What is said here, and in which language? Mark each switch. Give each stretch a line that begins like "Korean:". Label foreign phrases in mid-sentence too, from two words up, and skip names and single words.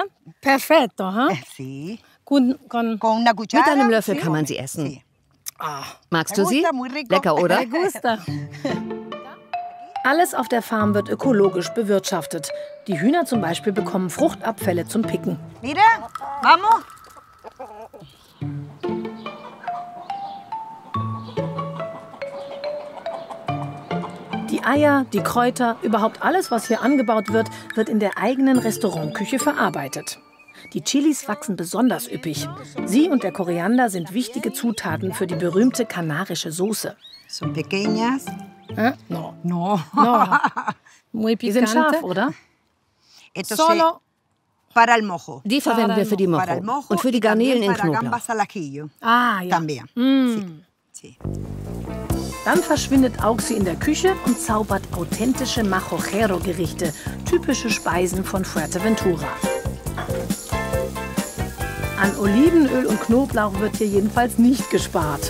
Italian: Perfetto, ha?
German: Mit einem Löffel kann man sie essen. Magst du sie? Lecker, oder? Alles auf der Farm wird ökologisch bewirtschaftet. Die Hühner zum Beispiel bekommen Fruchtabfälle zum Picken.
Spanish: Mira, vamos.
German: Die Eier, die Kräuter, überhaupt alles, was hier angebaut wird, wird in der eigenen Restaurantküche verarbeitet. Die Chilis wachsen besonders üppig. Sie und der Koriander sind wichtige Zutaten für die berühmte kanarische Soße.
Spanish: Son pequeñas. No. No. No. Muy picante.
German: Die sind scharf, oder?
Spanish: Solo para el mojo.
German: Die verwenden wir für die Mojo und für die Garnelen in Knoblauch. Ah, ja. Dann verschwindet Auxi in der Küche und zaubert authentische Majojero-Gerichte, typische Speisen von Fuerteventura. An Olivenöl und Knoblauch wird hier jedenfalls nicht gespart.